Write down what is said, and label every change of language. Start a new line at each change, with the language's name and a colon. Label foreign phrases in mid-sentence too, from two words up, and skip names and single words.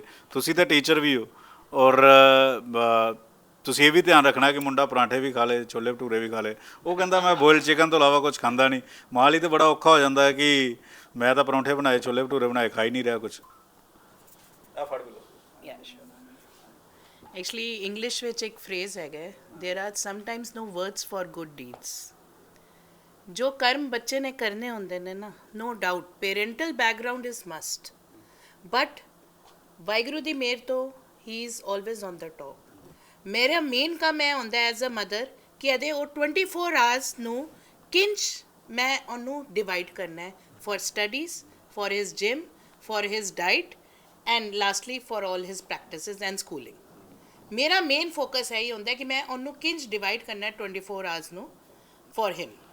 Punjabi: ਤੁਸੀਂ ਤਾਂ ਟੀਚਰ ਵੀ ਹੋ, ਔਰ ਤੁਸੀਂ ਇਹ ਵੀ ਧਿਆਨ ਰੱਖਣਾ ਕਿ ਮੁੰਡਾ ਪਰਾਂਠੇ ਵੀ ਖਾ ਲੇ, ਛੋਲੇ ਭਟੂਰੇ ਵੀ ਖਾ ਲੇ। ਉਹ ਕਹਿੰਦਾ ਮੈਂ ਬੋਇਲ ਚਿਕਨ ਤੋਂ ਇਲਾਵਾ ਕੁਝ ਖਾਂਦਾ ਨਹੀਂ। ਮਾਂ ਲਈ ਤਾਂ ਬੜਾ ਔਖਾ ਹੋ ਜਾਂਦਾ ਹੈ ਕਿ ਮੈਂ ਤਾਂ ਪਰੌਂਠੇ ਬਣਾਏ, ਛੋਲੇ ਭਟੂਰੇ ਬਣਾਏ, ਖਾ ਹੀ ਨਹੀਂ ਰਿਹਾ ਕੁਝ। ਆ ਫੜ ਲਓ।
English: Yeah, sure. Actually, English
Punjabi: ਵਿੱਚ ਇੱਕ
English: phrase ਹੈਗਾ, there are sometimes no words for good deeds.
Punjabi: ਜੋ ਕਰਮ ਬੱਚੇ ਨੇ ਕਰਨੇ ਹੁੰਦੇ ਨੇ ਨਾ,
English: no doubt parental background is must, but
Punjabi: ਵਾਹਿਗੁਰੂ ਦੀ ਮਿਹਰ ਤੋਂ
English: he is always on the top.
Punjabi: ਮੇਰਾ ਮੇਨ ਕੰਮ ਇਹ ਹੁੰਦਾ
English: as a mother
Punjabi: ਕਿ ਇਹਦੇ ਉਹ 24 ਆਵਰਸ ਨੂੰ ਕਿੰਚ ਮੈਂ ਉਹਨੂੰ ਡਿਵਾਈਡ ਕਰਨਾ ਹੈ,
English: for studies, for his gym, for his diet, and lastly for all his practices and schooling.
Punjabi: ਮੇਰਾ ਮੇਨ ਫੋਕਸ ਇਹ ਹੀ ਹੁੰਦਾ ਕਿ ਮੈਂ ਉਹਨੂੰ ਕਿੰਚ ਡਿਵਾਈਡ ਕਰਨਾ ਹੈ 24 ਆਵਰਸ ਨੂੰ
English: for him.